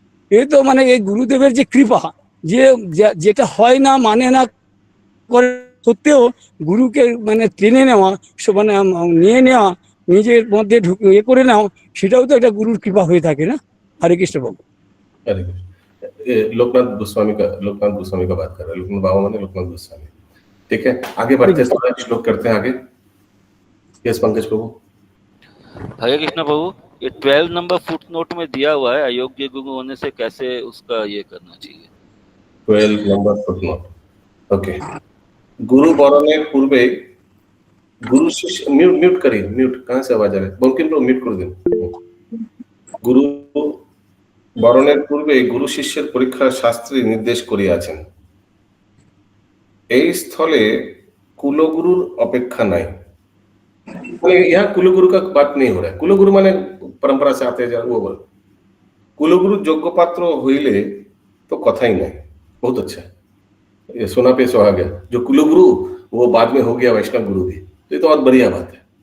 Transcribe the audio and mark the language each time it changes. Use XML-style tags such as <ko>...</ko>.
<bn>এই তো এই গুরুদেবের যে কৃপা, যে যেটা হয় না মানে না করে সত্ত্বেও গুরুকে টেনে নেওয়া, নিয়ে নেওয়া, নিজের মধ্যে করে নেওয়া, সেটাও তো একটা গুরুর কৃপা হয়ে থাকে না। হরে কৃষ্ণ বাবু।</bn> <hi>हरे कृष्ण। लोकनाथ गोस्वामी का बात कर रहे हैं। लोकनाथ बाबा माने लोकनाथ गोस्वामी। ठीक है, आगे बढ़ते हैं, थोड़ा श्लोक करते हैं आगे। यस पंकज प्रभु। हरे कृष्ण प्रभु, ये 12 नंबर फुट नोट में दिया हुआ है, अयोग्य गुरु होने से कैसे उसका ये करना चाहिए। 12 नंबर फुटनोट। ओके, गुरु</hi> <bn>बरণের পূর্বে</bn> <hi>गुरु शिष्य म्यूट करिए, म्यूट कहाँ से आवाज आ रही है? बंकिम प्रभु म्यूट कर दें।</hi> <bn>गुरु বরণের পূর্বে গুরু শিষ্যের পরীক্ষার শাস্ত্রী নির্দেশ করিয়াছেন। এই স্থলে</bn> <hi>कुलगुरुर अपेक्षा नहीं। यहाँ कुलगुरु का बात नहीं हो रहा है। कुलगुरु माने परंपरा से आते जा वो बोल। कुलगुरु योग्य पात्र होइले तो कथा ही नहीं। बहुत अच्छा, ये सोना पे सुहा गया। जो कुलगुरु वो बाद में हो गया वैष्णव गुरु भी, तो ये तो बहुत बढ़िया बात है।</hi>